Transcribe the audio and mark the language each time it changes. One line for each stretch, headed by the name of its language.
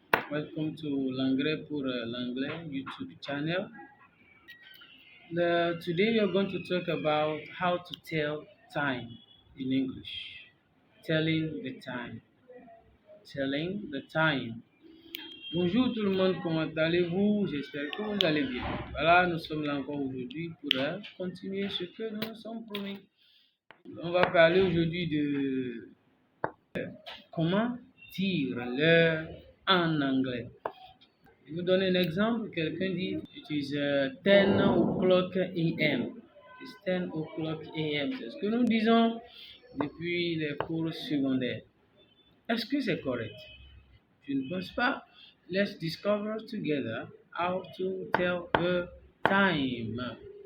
English: Welcome to L'Anglais pour l'Anglais YouTube channel. Today we are going to talk about how to tell time in English. Telling the time. Telling the time.
French: Bonjour tout le monde, comment allez-vous? J'espère que vous allez bien. Voilà, nous sommes là encore aujourd'hui pour continuer ce que nous nous sommes promis. On va parler aujourd'hui de comment dire l'heure en anglais. Je vais vous donner un exemple. Quelqu'un dit
English: it is 10 o'clock a.m. It is 10 o'clock a.m.
French: C'est ce que nous disons depuis les cours secondaires. Est-ce que c'est correct? Je ne pense pas.
English: Let's discover together how to tell the time.